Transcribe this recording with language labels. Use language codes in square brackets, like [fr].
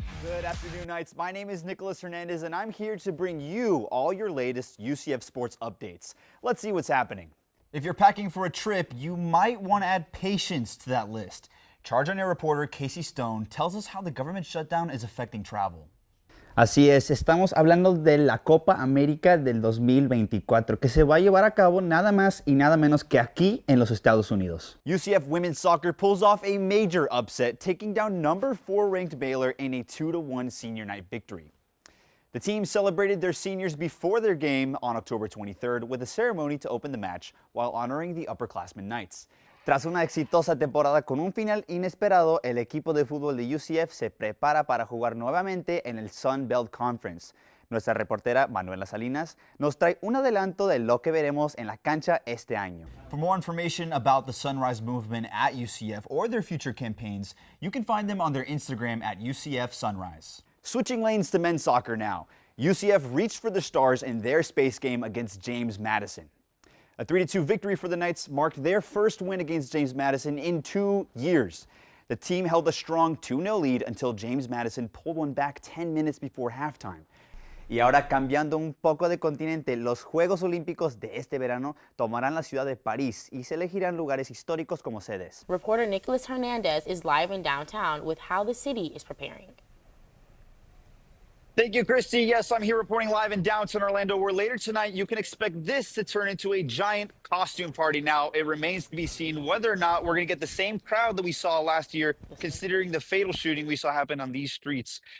[en] Good afternoon, Knights. My name is Nicolas Hernandez, and I'm here to bring you all your latest UCF sports updates. Let's see what's happening. If you're packing for a trip, you might want to add patience to that list. Charge on Air reporter Casey Stone tells us how the government shutdown is affecting travel. [es] Así es, estamos hablando de la Copa América del 2024, que se va a llevar a cabo nada más y nada menos que aquí en los Estados Unidos. [en] UCF women's soccer pulls off a major upset, taking down number 4 ranked Baylor in a 2-1 senior night victory. The team celebrated their seniors before their game on October 23rd with a ceremony to open the match while honoring the upperclassmen Knights. [es] Tras una exitosa temporada con un final inesperado, el equipo de fútbol de UCF se prepara para jugar nuevamente en el Sun Belt Conference. Nuestra reportera Manuela Salinas nos trae un adelanto de lo que veremos en la cancha este año. [en] For more information about the Sunrise Movement at UCF or their future campaigns, you can find them on their Instagram at UCF Sunrise. Switching lanes to men's soccer now. UCF reached for the Stars in their space game against James Madison. A 3-2 victory for the Knights marked their first win against James Madison in 2 years. The team held a strong 2-0 lead until James Madison pulled one back 10 minutes before halftime. [es] Y ahora cambiando un poco de continente, los Juegos Olímpicos de este verano tomarán la ciudad de París y se elegirán lugares históricos como sedes. [en] Reporter Nicolas Hernandez is live in downtown with how the city is preparing. Thank you, Christy. Yes, I'm here reporting live in downtown Orlando, where later tonight you can expect this to turn into a giant costume party. Now, it remains to be seen whether or not we're going to get the same crowd that we saw last year, considering the fatal shooting we saw happen on these streets.